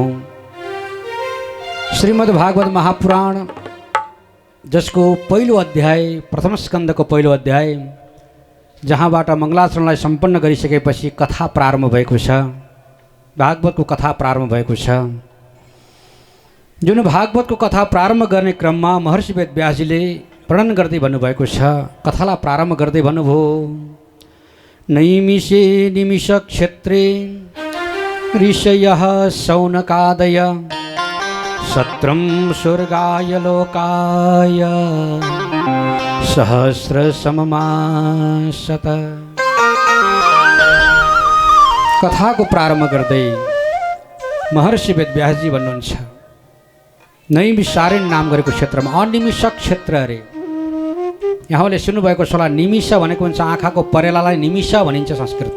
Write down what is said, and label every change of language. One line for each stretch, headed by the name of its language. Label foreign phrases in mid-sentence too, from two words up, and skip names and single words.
Nepali: श्रीमद् भागवत महापुराण, जसको पहिलो अध्याय, प्रथम स्कन्धको पहिलो अध्याय, जहाँबाट मङ्गलाचरणलाई सम्पन्न गरिसकेपछि कथा प्रारम्भ भएको छ। भागवतको कथा प्रारम्भ भएको छ। जुन भागवतको कथा प्रारम्भ गर्ने क्रममा महर्षि वेदव्यासजीले वर्णन गर्दै भन्नुभएको छ। कथालाई प्रारम्भ गर्दै भन्नुभयो,
Sanskrit: नैमिषे निमिष क्षेत्रे ऋषयः शौनकादय सत्रं स्वर्गाय लोकाय सहस्र सममासत।
Nepali: कथाको प्रारम्भ गर्दै महर्षि वेदव्यासजी भन्नुहुन्छ, नैमिषारण्य नाम गरेको क्षेत्रमा अनिमिषक क्षेत्र अरे। यहाँले सुन्नुभएको छ होला, निमिष भनेको हुन्छ आँखाको परेलालाई निमिष भनिन्छ संस्कृतमा।